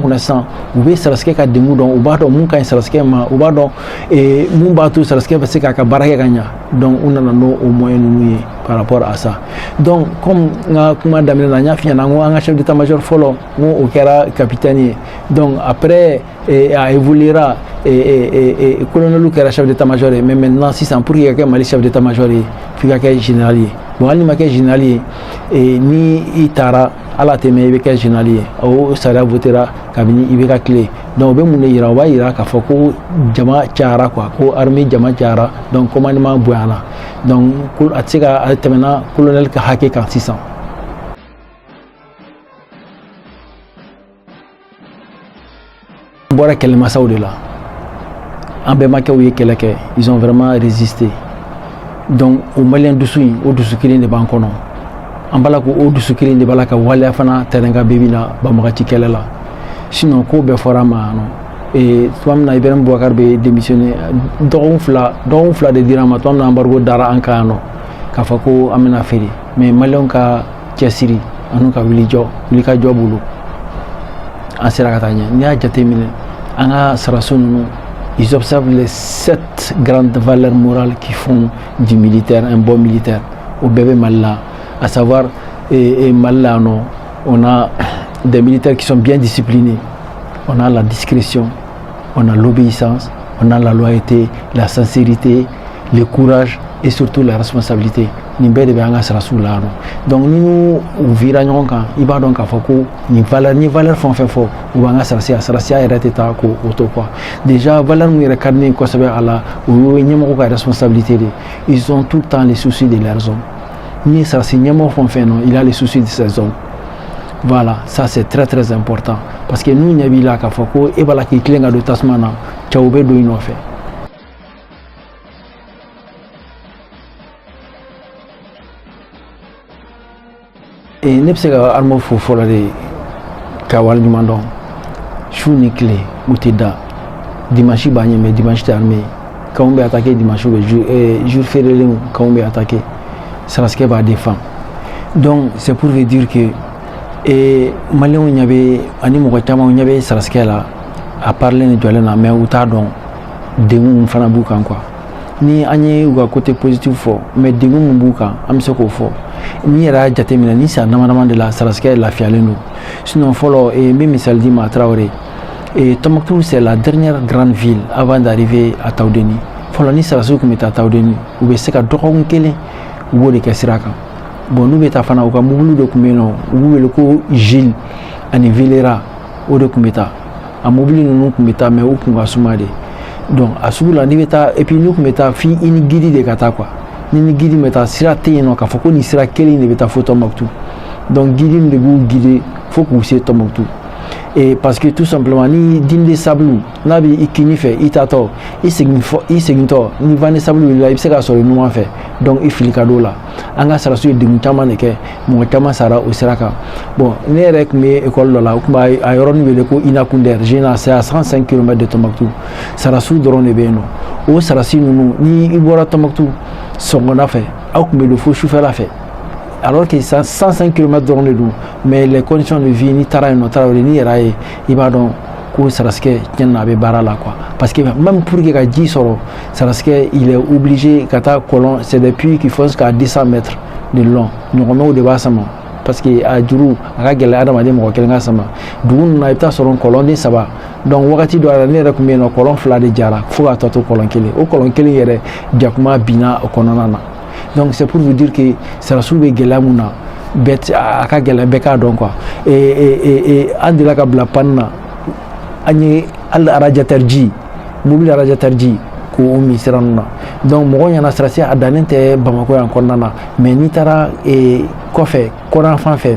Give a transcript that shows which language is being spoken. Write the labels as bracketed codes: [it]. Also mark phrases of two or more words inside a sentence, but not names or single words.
[bm] kunna sisan u bɛ sarasikɛ ka dengun dɔn u b'a dɔn mun ka ɲi sarasikɛ ma u b'a dɔn mun b'a to sarasikɛ bɛ se k'a ka baara kɛ ka ɲa donc u nana n'o moyen ninnu ye [fr] par rapport à ça [bm] donc comme n ka kuma daminɛ na n y'a f'i ɲɛna n ko an ka [fr] chef d'état-major [bm] fɔlɔ n ko o kɛra capitaine ye [fr] donc après [bm] a évoluera colonel kɛra [fr] chef d'état-major [bm] ye [fr] mais maintenant [bm] sisan [fr] pour que [bm] ka kɛ Mali [fr] chef d'état-major [bm] ye f'i ka kɛ général ye bon hali ni ma kɛ général ye ni i taara ala tɛmɛ i bɛ kɛ général ye o sariya votera kabini i bɛ ka tile donc o bɛ mun de yira o b'a yira k'a fɔ ko jama cayara quoi ko armée jama cayara [fr] donc commandement [bm] bonyana donc a tɛ se ka a tɛmɛna colonel ka hakɛ kan sisan. Bɔra kɛlɛmasaw de la an bɛnbakɛw ye kɛlɛ kɛ [fr] ils ont vraiment résisté donc [bm] o maliyɛn dusu in o dusu kelen de b'an kɔnɔ an b'a la ko o dusu kelen de b'a la ka waleya fana terrain kan bebi la banbagaci kɛlɛ la sinon ko bɛɛ fɔra ma yan nɔ tuma min na Ibrahim Boubacar bɛ démissionné dɔgɔkun fila de dira an ma tuma min na embargo dara an kan yan nɔ k'a fɔ ko an bɛna feere mais maliyɛnw ka cɛsiri ani ka wulikajɔ bolo an sera ka taa ɲɛ n'i y'a jateminɛ an ka saraso ninnu [fr] ils observent les 7 grandes valeurs morales qui font du militaire un bon militaire au bébé Mali la à savoir Mali la on a des militaires qui sont bien disciplinés on a la discrétion on a l'obéissance on a la loyauté la sincérité le courage et surtout la responsabilité [bm] nin bɛɛ de bɛ an ka sarasiw la donc ni u vira ɲɔgɔn kan i b'a dɔn k'a fɔ ko ni valeur fɛn o fɛn fɔ u b'an ka sarasiya yɛrɛ tɛ taa k'o to quoi déjà valeur min yɛrɛ ka di ne ye kosɛbɛ a la o ye ɲɛmɔgɔ ka responsabilité de [fr] ils ont tout le temps les soucis de leurs hommes [bm] ni sarasi ɲɛmɔgɔ fɛn o fɛn [fr] il a les soucis de ses hommes voilà ça c'est très très important parce que [bm] n'u ɲɛ b'i la k'a fɔ ko e b'a la k'i tilen ka don tasuma na cɛw bɛ don i nɔfɛ. Ne bɛ se ka armew fo fɔlɔ de ka waleɲuman dɔn su ni tile u tɛ da dimanche b'a ɲɛ mais dimanche tɛ armée kanw bɛ attaquer dimanche bɛ [fr] jour fériélenw [bm] kanw bɛ attaquer sarasikɛ b'a défend [fr] donc c'est pour vous dire que [bm] maliyɛnw ɲɛ bɛ ani mɔgɔ caman ɲɛ bɛ sarasikɛ la a parler ni jɔlen na mais u t'a dɔn degun fana b'u kan quoi ni an ye u ka [fr] côté positif [bm] fɔ mais degun min b'u kan an bɛ se k'o fɔ ni yɛrɛ y'a jateminɛ ni san dama de la sarasikɛ lafiyalen don sinon fɔlɔ n bɛ misali di ma Traoré Tombouctou [fr] c'est la dernière grande ville avant d'arriver à [bm] Taoudéni fɔlɔ ni sarasiw tun bɛ taa Taoudéni u bɛ se ka dɔgɔkun kelen u b'o de kɛ sira kan bon n'u bɛ taa fana u ka mobili dɔ tun bɛ yen nɔ u b'u wele ko Gilles ani Velera o de tun bɛ taa a mobili ninnu tun bɛ taa mais u tun ka suma de donc a sugu la n'i bɛ taa [fr] et puis [bm] n'u tun bɛ taa f'i ni guide de ka taa quoi ni guide bɛ taa sira tɛ yen nɔ k'a fɔ ko nin sira kelen de bɛ taa fo Tombouctou donc guide de b'u guider fo k'u se Tombouctou [fr] et parce que tout simplement [bm] ni dinde sabulu n'a bɛ i kini fɛ i taatɔ i segintɔ ni vani sabulu wulila i bɛ se k'a sɔrɔ ɲuman fɛ donc i fili ka don o la an ka saraso ye degun caman de kɛ mɔgɔ caman sara o sira kan bon ne yɛrɛ tun bɛ école dɔ la u tun b'a a yɔrɔnin wele ko Inakunder Jena [fr] c'est à 105 km de [bm] Tombouctou sarasu dɔrɔn de bɛ yen nɔ o sarasi ninnu ni i bɔra Tombouctou sɔgɔmada fɛ aw tun bɛ don fo sufɛla fɛ [fr] alors que 105 km [bm] dɔrɔn de don [fr] mais les conditions de vie [bm] ni taara yen nɔ Tarawele ni yɛrɛ ye i b'a dɔn ko sarasikɛ tiɲɛ na a bɛ baara la quoi [fr] parce que même pour que [bm] ka ji sɔrɔ sarasikɛ [fr] il est obligé [bm] ka taa kɔlɔn [fr] c'est des puits qui font jusqu'à 200 mètres de long [bm] ɲɔgɔnmɛw de b'a sama [fr] parce que [bm] a juru a ka gɛlɛ adamaden mɔgɔ kelen ka sama dugu ninnu na i bɛ taa sɔrɔ kɔlɔn den 3 donc wagati dɔ la ne yɛrɛ tun bɛ yen nɔ kɔlɔn 2 de jara fo ka tɔ to kɔlɔn 1 o kɔlɔn 1 yɛrɛ jakuma binna o kɔnɔna na [fr] donc c'est pour vous dire que [bm] sarasiw bɛ gɛlɛya mun na bɛɛ a ka gɛlɛn bɛɛ k'a dɔn quoi et an delila ka bila panne na an ye hali radiateur ji mobile radiateur ji k'o min sira ninnu na donc mɔgɔw ɲɛna sarasi a dannen tɛ Bamako yan kɔnɔna na mais n'i taara kɔfɛ kɔdan fan fɛ